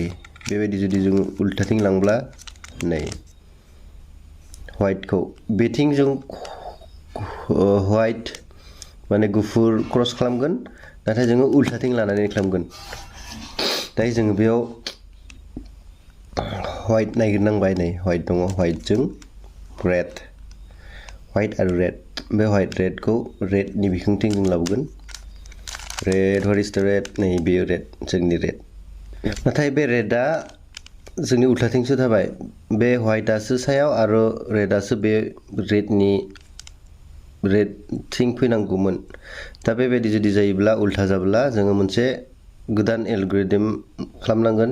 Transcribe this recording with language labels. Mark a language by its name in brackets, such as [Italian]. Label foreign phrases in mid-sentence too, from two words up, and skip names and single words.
[Bodo] बेबायदि जुदि जों उल्थाथिं लांब्ला नै व्हाइटखौ बेथिं जों व्हाइट माने गुफुर क्रस खालामगोन, नाथाय जोङो उल्थाथिं लानानै खालामगोन। दायो जोङो बेयाव व्हाइट नागिरनांबाय। नै व्हाइट दङ, व्हाइटजों रेड, व्हाइट आरो रेड। बे व्हाइट रेडखौ रेडनि बिखुंथिं जों लाबोगोन। रेड, [English] What is the red? [Bodo] नै बेयो रेड, जोंनि रेड। नाथाय बे रेडआ जोंनि उल्थाथिंसो थाबाय। बे व्हाइटआसो सायाव आरो रेडआसो बे रेडथिं फैनांगौमोन। दा बेबायदि जुदि जायोब्ला उल्था जाब्ला जोङो मोनसे गोदान एल्गोरिदम खालामनांगोन।